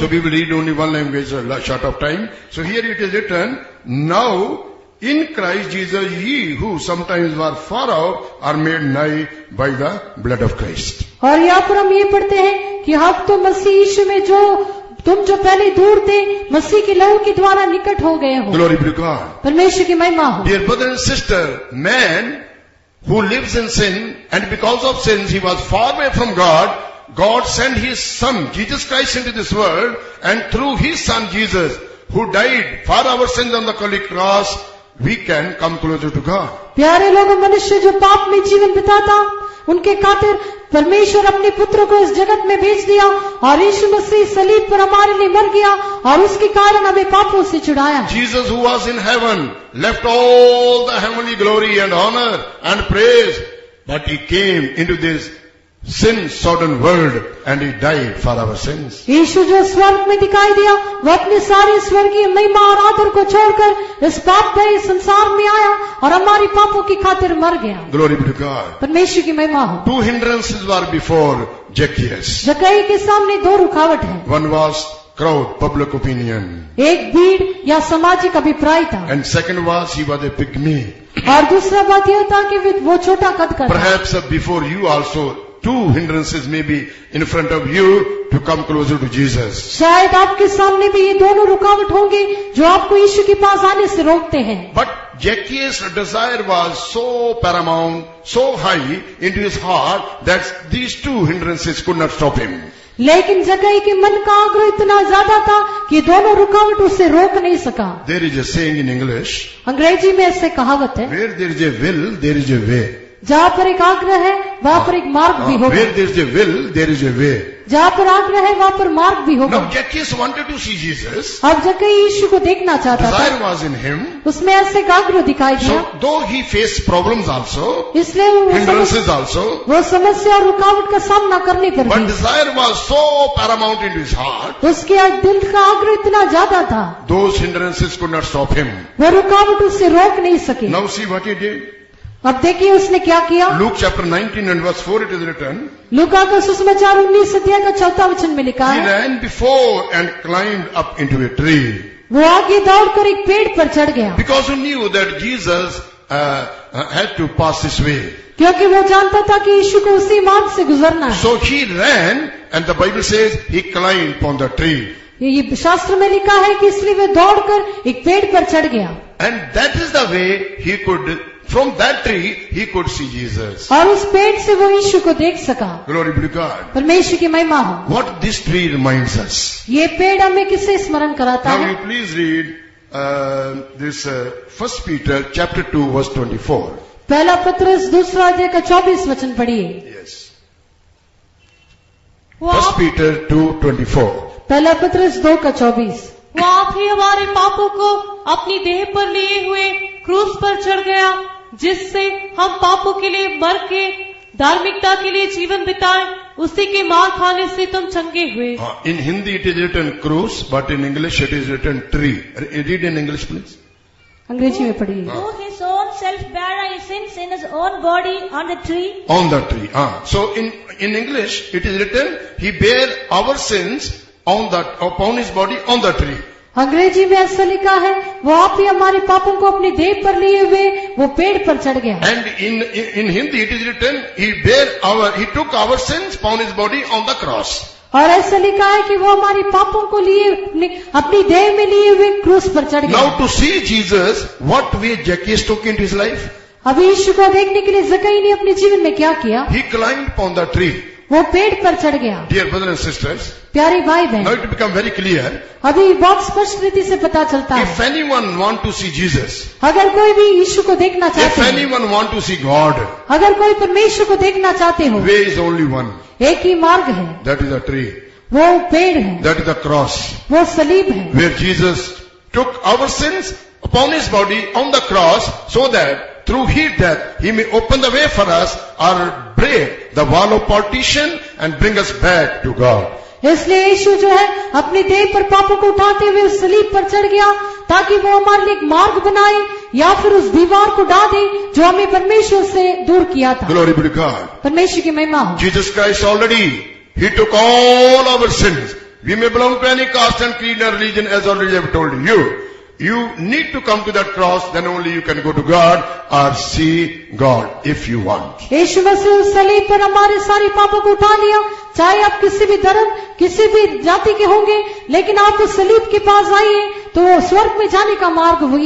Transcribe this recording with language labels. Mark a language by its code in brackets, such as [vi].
[en] So we will read only one language, short of time. So here it is written, now in Christ Jesus, ye who sometimes were far off are made nigh by the blood of Christ. [hi] और यहाँ पर हम ये पढ़ते हैं कि अब तो मसीह यीशु में तुम जो पहले दूर थे, मसीह के लहू के द्वारा निकट हो गए हो। [en] Glory be to God. [hi] परमेश्वर की महिमा हो। [en] Dear brother and sister, man who lives in sin and because of sins he was far away from God, God sent his son Jesus Christ into this world, and through his son Jesus who died for our sins on the Calvary cross, we can come closer to God. [hi] प्यारे लोगों, मनुष्य जो पाप में जीवन बिताता, उनके खातिर परमेश्वर अपने पुत्र को इस जगत में भेज दिया और यीशु मसीह सलीब पर हमारे लिए मर गया और उसके कारण हमें पापों से छुड़ाया। [en] Jesus who was in heaven left all the heavenly glory and honor and praise, but he came into this sin-sodden world and he died for our sins. [hi] यीशु जो स्वर्ग में दिखाई दिया, वो अपने सारे स्वर्गीय महिमा और आदर को छोड़कर इस पाप भरे संसार में आया और हमारी पापों की खातिर मर गया। [en] Glory be to God. [hi] परमेश्वर की महिमा हो। [en] 2 hindrances were before Zacchaeus. [hi] जक्कई के सामने 2 रुकावट है। [en] One was crowd, public opinion. [hi] एक भीड़ या सामाजिक अभिप्राय था, [en] And second was he was a pygmy. [hi] और दूसरा बात यह था कि वो छोटा कद का था। [en] Perhaps before you also 2 hindrances may be in front of you to come closer to Jesus. [hi] शायद आपके सामने भी ये दोनों रुकावट होंगे जो आपको यीशु के पास आने से रोकते हैं। [en] But Zacchaeus' desire was so paramount, so high into his heart that these 2 hindrances could not stop him. [hi] लेकिन जक्कई के मन का आग्रह इतना ज्यादा था कि दोनों रुकावट उसे रोक नहीं सका। [en] There is a saying in English, [hi] अंग्रेजी में ऐसे कहावत है, [en] where there is a will, there is a way. [hi] जहाँ पर एक आग्रह है वहाँ पर एक मार्ग भी होगा। [en] Where there is a will, there is a way. [hi] जहाँ पर आग्रह है वहाँ पर मार्ग भी होगा। [en] Now Zacchaeus wanted to see Jesus. [hi] अब जक्कई यीशु को देखना चाहता था, [en] Desire was in him. [hi] उसमें ऐसे एक आग्रह दिखाई दिया। [en] So though he faced problems also, [hi] इसलिए [en] hindrances also, [hi] वो समस्या और रुकावट का सामना करने पर [en] but [hi] भी [en] desire was so paramount into his heart, [hi] उसके दिल का आग्रह इतना ज्यादा था, [en] those hindrances could not stop him. [hi] वो रुकावट उससे रोक नहीं सके। [en] Now see what he did. [hi] अब देखिए उसने क्या किया। [en] Luke chapter 19 and verse 4 it is written, [hi] लूका का सुसमाचार 19 अध्याय का 4 वचन में लिखा [en] he [hi] है, [en] ran before and climbed up into a tree [hi] वो आगे दौड़कर एक पेड़ पर चढ़ गया, [en] because he knew that Jesus had to pass this way. [hi] क्योंकि वो जानता था कि यीशु को उसी मार्ग से गुजरना है। [en] So he ran, and the Bible says he climbed upon the tree. [hi] ये शास्त्र में लिखा है कि इसलिए वे दौड़कर एक पेड़ पर चढ़ गया, [en] And that is the way he could, from that tree, he could see Jesus. [hi] और उस पेड़ से वो यीशु को देख सका। [en] Glory be to God. [hi] परमेश्वर की महिमा हो। [en] What this tree reminds us. [hi] ये पेड़ हमें किससे स्मरण कराता [en] Now [hi] है? [en] you please read this 1 Peter chapter 2 verse 24. [hi] पहला पत्रस 2 अध्याय का 24 वचन पढ़िए। [en] Yes. [hi] वो [en] 1 [hi] आप, [en] Peter 2:24. [hi] पहला पत्रस 2 का 24। वो आप ही हमारे पापों को अपनी देह पर लिए हुए क्रूस पर चढ़ गया, जिससे हम पापों के लिए मर के धार्मिकता के लिए जीवन बिताएं, उसी के मार खाने से तुम चंगे हुए। [en] In Hindi it is written cross, but in English it is written tree. Read in English please. [hi] अंग्रेजी में पढ़िए। [en] Who his own self bare our sins in his own body on the tree. On the tree. So in English it is written, he bare our sins upon his body on the tree. [hi] अंग्रेजी में ऐसा लिखा है, वो आप ही हमारे पापों को अपनी देह पर लिए हुए वो पेड़ पर चढ़ गया। [en] And in Hindi it is written, he took our sins upon his body on the cross. [hi] और ऐसा लिखा है कि वो हमारे पापों को लिए अपनी देह में लिए हुए क्रूस पर चढ़ गया। [en] Now to see Jesus, what way Zacchaeus took into his life? [hi] अभी यीशु को देखने के लिए जक्कई ने अपने जीवन में क्या किया? [en] He climbed upon the tree. [hi] वो पेड़ पर चढ़ गया। [en] Dear brothers and sisters, [hi] प्यारे भाई [en] now [hi] बहन, [en] it become very clear, [hi] अभी बहुत स्पष्ट रीति से पता चलता [en] if [hi] है, [en] anyone want to see Jesus, [hi] अगर कोई भी यीशु को देखना [en] if [hi] चाहते हैं, [en] anyone want to see God, [hi] अगर कोई परमेश्वर को देखना चाहते हो, [en] way is only one. [hi] एक ही मार्ग है, [en] That is the tree. [hi] वो पेड़ है, [en] That is the cross. [hi] वो सलीब है, [en] Where Jesus took our sins upon his body on the cross so that through his death he may open the way for us or break the wall of partition and bring us back to God. [hi] इसलिए यीशु जो है अपनी देह पर पापों को उठाते हुए उस सलीब पर चढ़ गया, ताकि वो हमारे लिए एक मार्ग बनाए या फिर उस दीवार को ढा दे जो हमें परमेश्वर से दूर किया था। [en] Glory be to God. [hi] परमेश्वर की महिमा हो। [en] Jesus Christ already, he took all our sins. We may belong to any caste and creed and religion, as already I have told you. You need to come to that cross, then only you can go to God or see God if you want. [hi] यीशु मसीह उस सलीब पर हमारे सारे पापों को उठा लिया, चाहे आप किसी भी धर्म किसी भी जाति के होंगे, लेकिन आप उस सलीब के पास आइए तो स्वर्ग में जाने का मार्ग वही